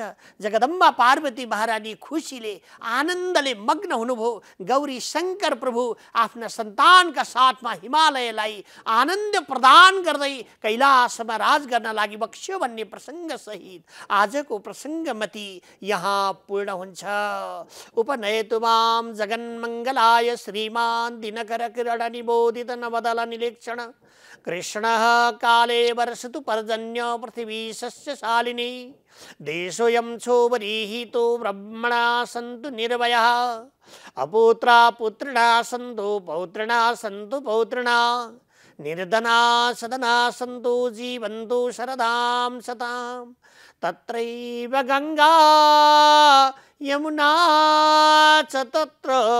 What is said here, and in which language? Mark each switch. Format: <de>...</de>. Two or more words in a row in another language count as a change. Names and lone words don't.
<ne>जगदम्बा पार्वती महारानी खुसीले आनन्दले मग्न हुनुभयो। गौरी शङ्कर प्रभु आफ्ना सन्तानका साथमा हिमालयलाई आनन्द प्रदान गर्दै कैलाशमा राज गर्न लागि बक्स्यो भन्ने प्रसङ्ग सहित आजको प्रसङ्गमती यहाँ पूर्ण हुन्छ।</ne> <sa>उपनयतु मां जगन्मङ्गलाय श्रीमान् दिनकर किरण निबोधित नवदल निरीक्षण कृष्णः काले वर्षतु पर्जन्य पृथिवी सस्यशालिनी देशोऽयं क्षोभरीहितो ब्रह्मणा सन्तु निर्भयः अपुत्रा पुत्रिणा सन्तु पौत्रिणा सन्तु पौत्रिणा निर्धना सदना सन्तु जीवन्तु शरदां शतां तत्रैव गङ्गा यमुना च तत्र</sa>